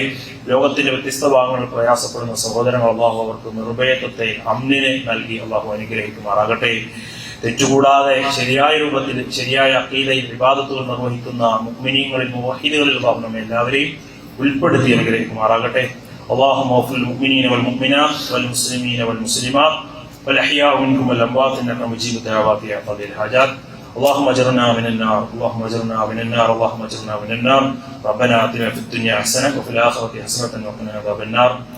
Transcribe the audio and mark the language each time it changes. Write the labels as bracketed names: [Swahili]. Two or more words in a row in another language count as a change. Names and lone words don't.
[Malayalam] ലോകത്തിന്റെ വ്യത്യസ്ത ഭാഗങ്ങളിൽ പ്രയാസപ്പെടുന്ന സഹോദരങ്ങൾ അള്ളാഹു അവർക്ക് നിർഭയത്വത്തെ അമ്നിനെ നൽകി അള്ളാഹു അനുഗ്രഹിക്കുമാറാകട്ടെ. തെറ്റുകൂടാതെ ശരിയായ രൂപത്തിൽ ശരിയായ അഖീദയിൽ ഇബാദത്തുകൾ നിർവഹിക്കുന്ന മുഅ്മിനീങ്ങളിൽ മുവഹിദുകളിൽ അള്ളാഹു നമ്മെ എല്ലാവരെയും ഉൾപ്പെടുത്തി അനുഗ്രഹിക്കുമാറാകട്ടെ. [Arabic] اللهم اغفر للمؤمنين والمؤمنات والمسلمين والمسلمات والأحياء منكم والأموات إنك مجيب الدعوات يا قاضي الحاجات. اللهم اجرنا من النار اللهم اجرنا من النار اللهم اجرنا من النار. ربنا آتنا في الدنيا حسنة وفي الآخرة حسنة وقنا عذاب النار.